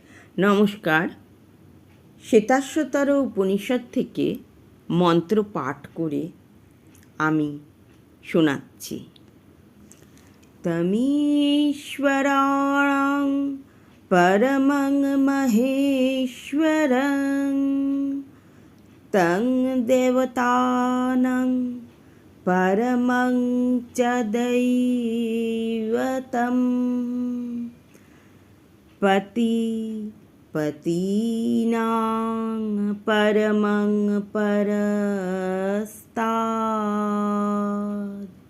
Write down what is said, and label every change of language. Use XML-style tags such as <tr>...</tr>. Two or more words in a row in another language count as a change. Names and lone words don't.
<bn>নমস্কার। শ্বেতাশ্বতর উপনিষদ থেকে মন্ত্র পাঠ করে আমি শোনাচ্ছি।</bn> <sa>তমীশ্বরাণং পরমং মহেশ্বরং তং দেবতানাং পরমং চ দৈবতম পতীনাং পরমং পরস্তাদ</sa>